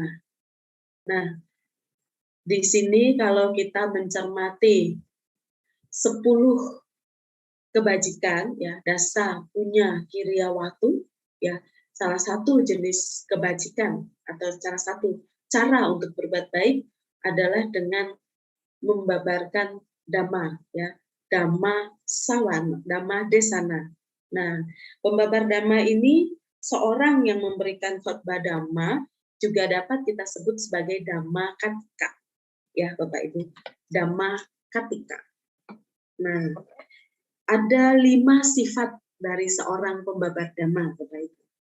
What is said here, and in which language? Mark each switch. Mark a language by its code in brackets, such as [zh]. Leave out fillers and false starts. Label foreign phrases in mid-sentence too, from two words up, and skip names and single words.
[id] Nah, di sini kalau kita mencermati 10 kebajikan ya, [pi] dasa punya kiryawatu [id] ya, salah satu jenis kebajikan atau salah satu cara untuk berbuat baik adalah dengan membabarkan dhamma ya, [pi] dhamma sawan, dhamma desana. [id] Nah, pembabar dhamma ini seorang yang memberikan khotbah dhamma juga dapat kita sebut sebagai [pi] dhamma katika [id] ya Bapak Ibu, [pi] dhamma katika. [id] Nah, ada 5 sifat dari seorang pembabar dhamma, Bapak Ibu.